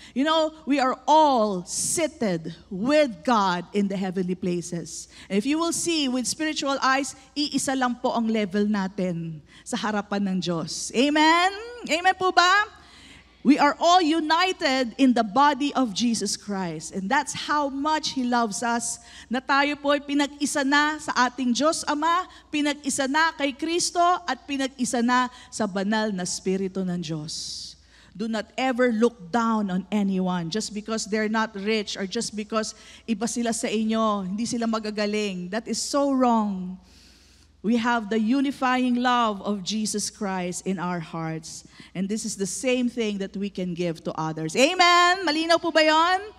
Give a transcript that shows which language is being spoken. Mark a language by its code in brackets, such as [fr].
[en] You know, we are all seated with God in the heavenly places. And if you will see with spiritual eyes, [tl] iisa lang po ang level natin sa harapan ng Diyos. Amen? Amen po ba? [en] We are all united in the body of Jesus Christ. And that's how much He loves us, [tl] na tayo po ay pinag-isa na sa ating Diyos Ama, pinag-isa na kay Kristo, at pinag-isa na sa banal na Espiritu ng Diyos. [en] Do not ever look down on anyone just because they're not rich or just because [tl] iba sila sa inyo, hindi sila magagaling. [en] That is so wrong. we have the unifying love of Jesus Christ in our hearts. And this is the same thing that we can give to others. Amen? [tl] Malinaw po ba yun?